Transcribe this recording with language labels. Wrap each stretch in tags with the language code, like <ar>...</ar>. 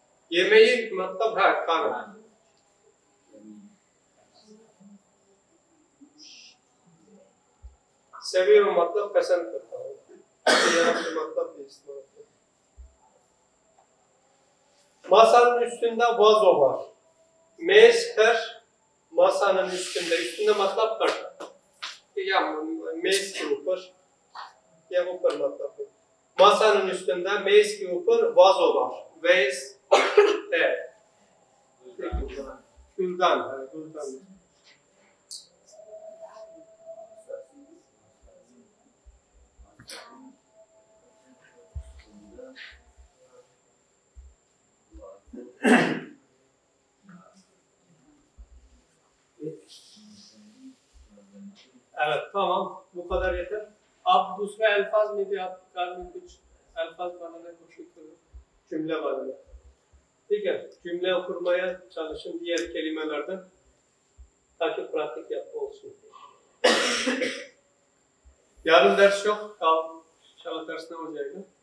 <hi>yemeği मतलब है खाना. seviyorum मतलब पसंद करता हूँ.</hi> <tr>मतलब masanın üstünde vazo var.</tr> <hi>मेज पर</hi> <tr>masanın üstünde</tr> <hi>मतलब पर या मेज के ऊपर या ऊपर मतलब</hi> <tr>masanın üstünde</tr> <hi>मेज के ऊपर</hi> <tr>vazo var.</tr> <hi>Vase है.</hi> <tr>Güldan. Güldan. Evet, tamam. Bu kadar yeter.</tr> <hi>Ab दूसरा अल्फाज में भी आप कार में कुछ अल्फाज बनाने की कोशिश करो. Cümle बनाने. ठीक है.</hi> <tr>Cümle kurmaya çalışın diğer kelimelerden. Takip pratik yapma olsun. Yarın ders yok. İnşallah ders ne olacak?</tr>